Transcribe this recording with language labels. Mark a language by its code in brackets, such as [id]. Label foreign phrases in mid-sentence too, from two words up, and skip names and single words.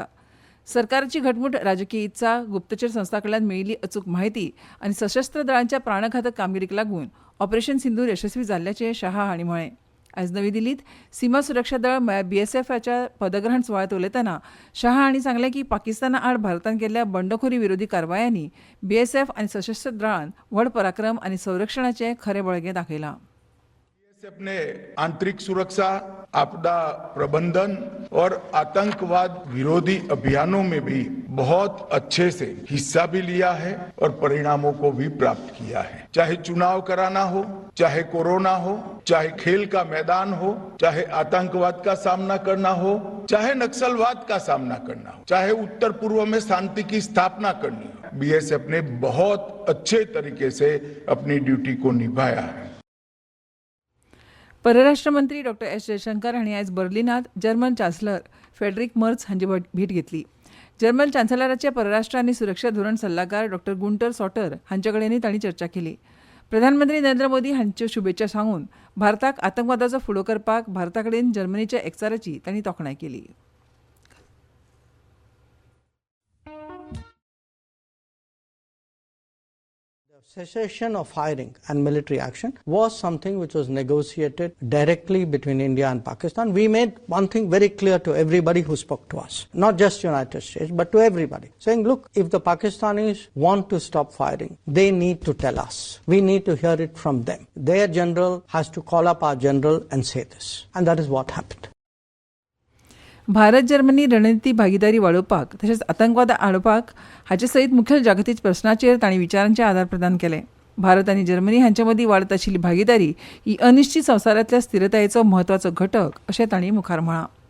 [kok] सरकाराची घटमूट राजकीय इत्सा, गुप्तचर संस्था कडल्यान मेळिल्ली अचूक म्हायती आनी सशस्त्र दळांच्या प्राणघातक कामगिरीक लागून ऑपरेशन सिंदूर यशस्वी जाल्ल्याचें शाह हांणी म्हळें. आयज नवी दिल्लींत सीमा सुरक्षा दळ म्हळ्यार BSFच्या पदग्रहण सुवाळ्यांत उलयतना शाह हांणी सांगलें की पाकिस्ताना आड भारतान केल्ल्या बंडखोरी विरोधी कारवायांनी BSF आनी सशस्त्र दळान व्हड पराक्रम आनी संरक्षणाचें खरें बळगें दाखयलां. [hi] BSF ने आंतरिक सुरक्षा, आपदा प्रबंधन और आतंकवाद विरोधी अभियानों में भी बहुत अच्छे से हिस्सा भी लिया है और परिणामों को भी प्राप्त किया है. चाहे चुनाव कराना हो, चाहे कोरोना हो, चाहे खेल का मैदान हो, चाहे आतंकवाद का सामना करना हो, चाहे नक्सलवाद का सामना करना हो, चाहे उत्तर पूर्व में शांति की स्थापना करनी हो, BSF ने बहुत अच्छे तरीके से अपनी ड्यूटी को निभाया है. [kok] परराष्ट्र मंत्री डॉ. एस. जयशंकर हांणी आयज बर्लिनांत [en] German chancellor [kok] फ्रेडरिक मर्झ हांची भेट घेतली. जर्मन चान्सलराचे परराष्ट्र आनी सुरक्षा धोरण सल्लागार डॉ. गुंटर सॉटर हांचे कडेनय तांणी चर्चा केली. प्रधानमंत्री नरेंद्र मोदी हांच्यो शुभेच्छा सांगून भारताक आतंकवादाचो फुडो करपाक भारता कडेन जर्मनीच्या एकचाराची तांणी तोखणाय केली. [en] Cessation of firing and military action was something which was negotiated directly between India and Pakistan. We made one thing very clear to everybody who spoke to us, not just United States, but to everybody, saying, look, if the Pakistanis want to stop firing, they need to tell us. We need to hear it from them. Their general has to call up our general and say this. And that is what happened. [kok] भारत जर्मनी रणनीती भागीदारी वाडोवपाक तशेंच आतंकवाद आडोवपाक हाचे सयत मुखेल जागतीक प्रस्नाचेर तांणी विचारांचें आदार प्रदान केलें. भारत आनी जर्मनी हांचे मदीं वाडत आशिल्ली भागीदारी ही अनिश्चित संवसारांतल्या स्थिरतायेचो म्हत्वाचो घटक अशें तांणी मुखार म्हळां.